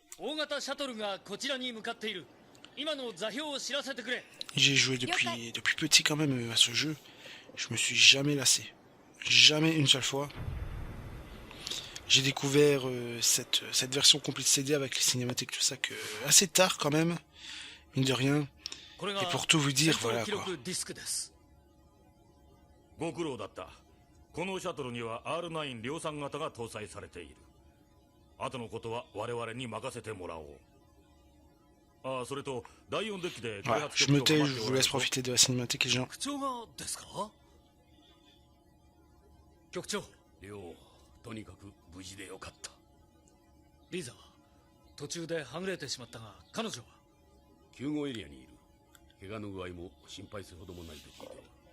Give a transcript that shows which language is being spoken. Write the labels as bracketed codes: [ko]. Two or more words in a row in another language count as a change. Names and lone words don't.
[fr] J'ai joué depuis petit quand même à ce jeu. Je me suis jamais lassé. Jamais une seule fois. J'ai découvert cette version complète CD avec les cinématiques, tout ça, que assez tard quand même, mine de rien. Et pour tout vous dire, voilà quoi. [ja] ご苦労だった。このシャトルには R9 量産型が搭載されている。後のことは我々に任せてもらおう。ああ、それと第4デッキで開発 [fr] je me tais, je vous laisse profiter de la cinématique, les gens. [ja] 局長がですか？局長。亮、とにかく無事でよかった。リーザは途中ではぐれてしまったが、彼女は救護エリアにいる。怪我の具合も心配するほどもないと聞いている。